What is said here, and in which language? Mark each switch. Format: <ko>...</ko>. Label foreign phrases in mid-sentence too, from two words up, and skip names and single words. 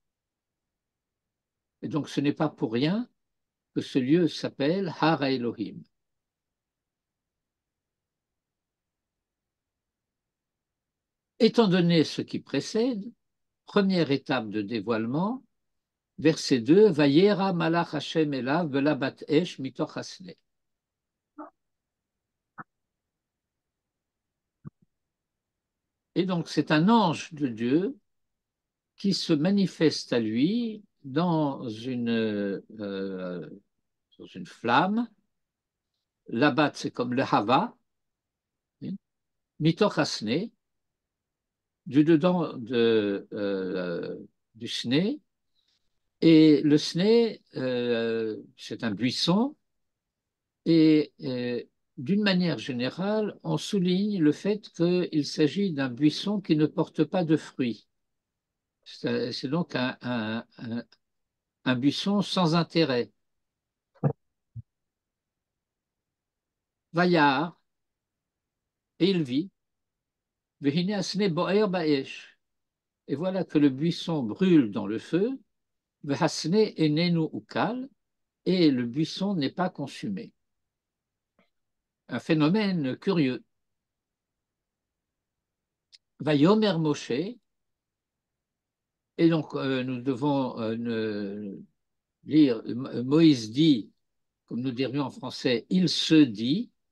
<fr>Et donc ce n'est pas pour rien que ce lieu s'appelle Har Elohim. Étant donné ce qui précède, première étape de dévoilement, verset 2,</fr> <he>וירא מלאך השם אליו בלבת אש מתוך הסנה.</he> <fr>Et donc c'est un ange de Dieu qui se manifeste à lui dans une flamme. Labat, c'est comme le hava,</fr> <he>מתוך הסנה,</he> <fr>du dedans du sné. Et le sné, c'est un buisson. Et d'une manière générale, on souligne le fait qu'il s'agit d'un buisson qui ne porte pas de fruits. C'est donc un buisson sans intérêt. Vaillard, et il vit.</fr> <he>והנה הסנה בוער באש.</he> <fr>Et voilà que le buisson brûle dans le feu,</fr> <he>והסנה איננו אכל,</he> <fr>et le buisson n'est pas consumé. Un phénomène curieux.</fr> <he>ויאמר משה,</he> <fr>et donc nous devons lire, Moïse dit, comme nous dirions en français, il se dit,</fr>